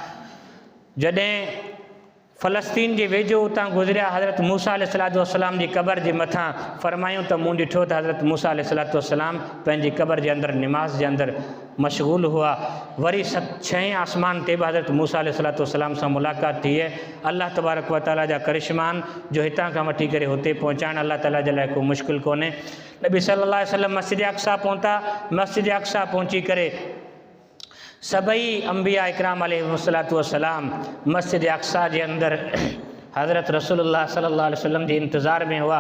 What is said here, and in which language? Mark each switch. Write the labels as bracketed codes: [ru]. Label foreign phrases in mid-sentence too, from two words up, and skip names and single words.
[sd] जॾहिं फ़लस्तीन जे वेझो उतां गुज़रिया, हज़रत मूसा [ar] عليه الصلاة والسلام [sd] जी क़बर जे मथां फरमायूं त मूं ॾिठो त हज़रत मूसा [ar] عليه الصلاة والسلام [sd] पंहिंजी क़बर जे अंदरि निमाज़ जे अंदरि मशग़ूल हुआ। वरी 6 आसमान ते बि हज़रत मूसा [ar] عليه الصلاة والسلام [sd] सां मुलाक़ात थी आहे। [ar] الله تبارك وتعالى [sd] जा करिश्मान जो हितां खां वठी करे हुते पहुचाइण अल्लाह ताला जे लाइ को मुश्किल कोन्हे। नबी [ar] صلى الله عليه وسلم [sd] मस्जिद अक़सा पहुता। मस्जिद अक़सा पहुची करे सभई अंबिया इकराम [ar] عليه الصلاة والسلام [sd] मस्जिद अक़सा जे अंदरि हज़रत रसूलुल्लाह [ar] صلى الله عليه وسلم [sd] जे इंतज़ार में हुआ।